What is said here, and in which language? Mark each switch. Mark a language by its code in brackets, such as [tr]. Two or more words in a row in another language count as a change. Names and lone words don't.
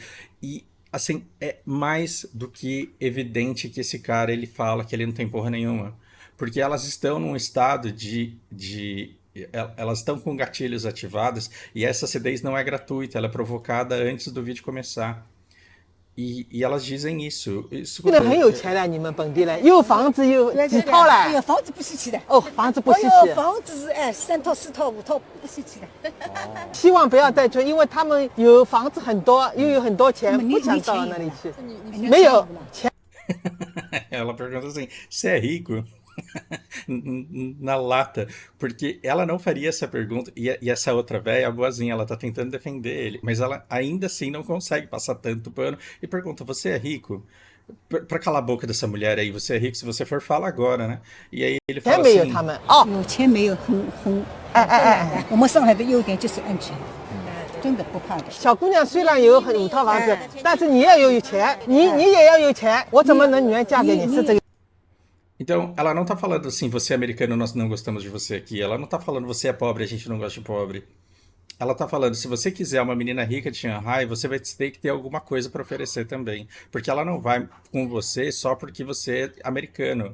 [pt] E, assim, é mais do que evidente que esse cara, ele fala que ele não tem porra nenhuma. Porque elas estão num estado elas estão com gatilhos ativados e essa acidez não é gratuita, ela é provocada antes do vídeo começar. E elas dizem isso. [zh] 现在很有钱了，你们本地人有房子有几套了？有房子不稀奇的。哦，房子不稀奇。房子是3套4套5套不稀奇的。希望不要再做，因为他们有房子很多，又有很多钱，不想到那里去。没有钱。 [pt] Ela pergunta assim: você é rico? Na lata, porque ela não faria essa pergunta, e essa outra velha, a boazinha, ela tá tentando defender ele, mas ela ainda assim não consegue passar tanto pano e pergunta, você é rico? Pra calar a boca dessa mulher aí, você é rico, se você for, fala agora, né? E aí ele fala assim... [zh] 有钱没有很我们上海的优点就是安全，真的不怕的。小姑娘虽然有5套房子，但是你也有钱，你也要有钱，我怎么能女儿嫁给你？是这个。 [pt] Então, ela não tá falando assim, você é americano, nós não gostamos de você aqui. Ela não tá falando, você é pobre, a gente não gosta de pobre. Ela tá falando, se você quiser uma menina rica de Shanghai, você vai ter que ter alguma coisa para oferecer também. Porque ela não vai com você só porque você é americano.